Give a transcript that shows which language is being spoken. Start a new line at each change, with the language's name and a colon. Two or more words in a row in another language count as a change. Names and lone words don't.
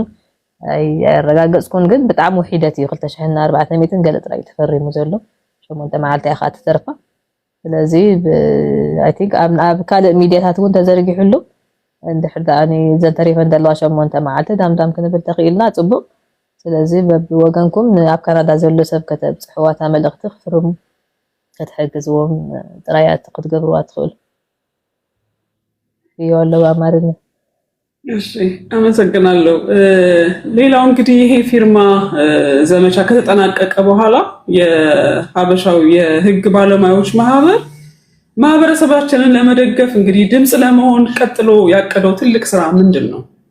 Tigrinya: ኣይረጋገፅኩን ግን ብጣዕሚ ውሒደት እዩ 2400 ገለ ጥራይ ተፈሪሙ ዘሎ 8 መዓልቲ ኢኻ ትተርፋ ስለዚ
English: I think
Tigrinya: ኣብ ካልእ ሚድያታት እውን ተዘርጊሑሉ እንድሕር ደኣኒ ዘንተሪፈን ዘለዋ 8 መዓልቲ ዳምዳም ክንብል ተኽኢልና ፅቡቕ ስለዚ በብወገንኩም ኣብ ካናዳ ዘሎ ሰብ ከተብፅሕዋታ መልእኽቲ ክፍርሙ ከተሕግዝዎም ጥራያት ክትገብርዋ ትኽእሉ እዩ ኣለዉ ኣማርኛ።
Amharic: እሺ አመሰግናለሁ። ሌላው እንግዲህ ይሄ ፊርማ ዘመቻ ከተጠናቀቀ በኋላ የሀበሻው የህግ ባለሙያዎች ማህበረሰባችንን ለመደገፍ እንግዲህ ድምጽ ለመሆን ቀጥሎ ያቀደው ትልቅ ስራ ምንድን ነው?